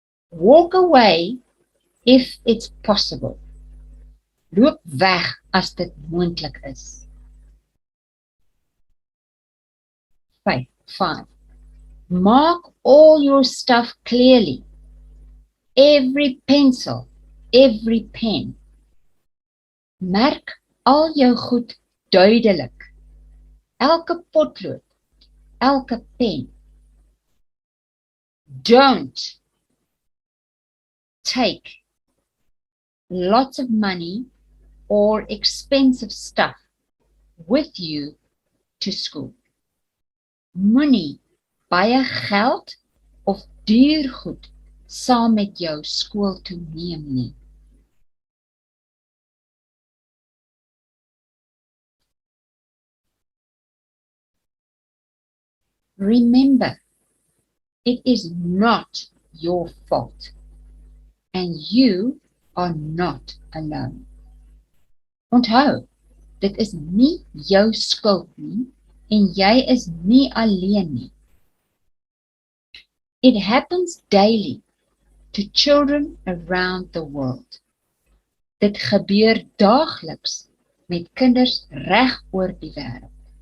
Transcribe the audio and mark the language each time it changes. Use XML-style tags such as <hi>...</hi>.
<en>Walk away if it's possible.</en> <af>Loop weg as dit moontlik is.</af> <en>5. Mark all your stuff clearly. Every pencil, every pen.</en> <af>Merk al jou goed duidelik. Elke potlood, elke pen.</af> <en>Don't take lots of money or expensive stuff with you to school.</en> <af>Moenie baie geld of duur goed saam met jou skool toe neem nie.</af> <en>Remember, it is not your fault, and you are not alone.</en> <af>Onthou, dit is nie jou skuld nie, en jy is nie alleen nie.</af> <en>It happens daily to children around the world.</en> <af>Dit gebeur daagliks met kinders reg oor die wêreld.</af>